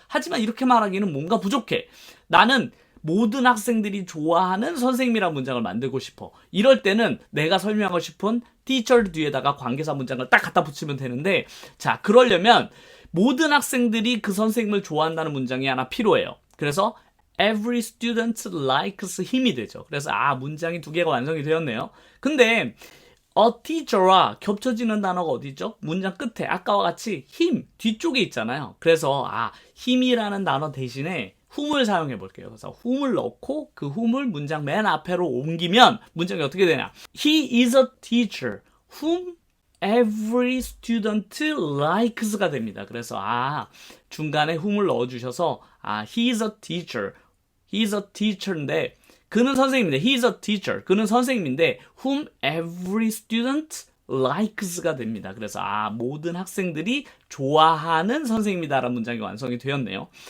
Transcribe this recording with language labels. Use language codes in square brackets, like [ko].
[ko] 하지만 이렇게 말하기는 뭔가 부족해. 나는 모든 학생들이 좋아하는 선생님이라는 문장을 만들고 싶어. 이럴 때는 내가 설명하고 싶은 teacher 뒤에다가 관계사 문장을 딱 갖다 붙이면 되는데 자, 그러려면 모든 학생들이 그 선생님을 좋아한다는 문장이 하나 필요해요. 그래서 [en] every student likes him이 [ko] 되죠. 그래서 문장이 두 개가 완성이 되었네요. 근데 a teacher와 겹쳐지는 단어가 어디 있죠? 문장 끝에 아까와 같이 him 뒤쪽에 있잖아요. 그래서 him이라는 단어 대신에 whom을 사용해 볼게요. 그래서 whom을 넣고 그 whom을 문장 맨 앞으로 옮기면 문장이 어떻게 되냐? [en] He is a teacher whom every student likes가 [ko] 됩니다. 그래서 중간에 [en] whom을 [ko] 넣어주셔서 [en] he is a teacher, he is a teacher인데 [ko] 그는 선생님인데 [en] he is a teacher. [ko] 그는 선생님인데 [en] whom every student likes가 [ko] 됩니다. 그래서 모든 학생들이 좋아하는 선생님이다라는 문장이 완성이 되었네요.